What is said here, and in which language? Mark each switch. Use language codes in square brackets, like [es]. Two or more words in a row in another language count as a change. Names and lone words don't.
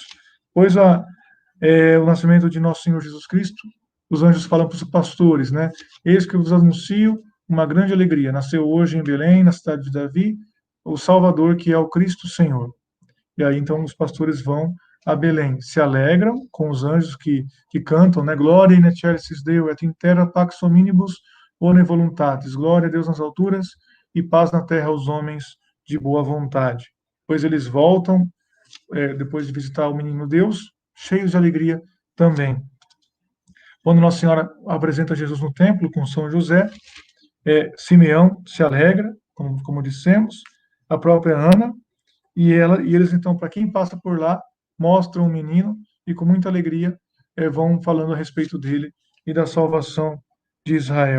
[pt] Pois o nascimento de nosso Senhor Jesus Cristo, os anjos falam para os pastores, né? Eis que eu vos anuncio uma grande alegria. Nasceu hoje em Belém, na cidade de Davi, o Salvador, que é o Cristo Senhor. E aí, então, os pastores vão a Belém, se alegram com os anjos que cantam, né? [la] Glória in excelsis Deo, et in terra pax hominibus bone voluntatis. [pt] Glória a Deus nas alturas e paz na terra aos homens de boa vontade. Pois eles voltam, depois de visitar o menino Deus, cheios de alegria também. Quando Nossa Senhora apresenta Jesus no templo com São José, Simeão se alegra, como dissemos, a própria Ana, e eles, então, para quem passa por lá, mostram o menino e com muita alegria vão falando a respeito dele e da salvação de Israel.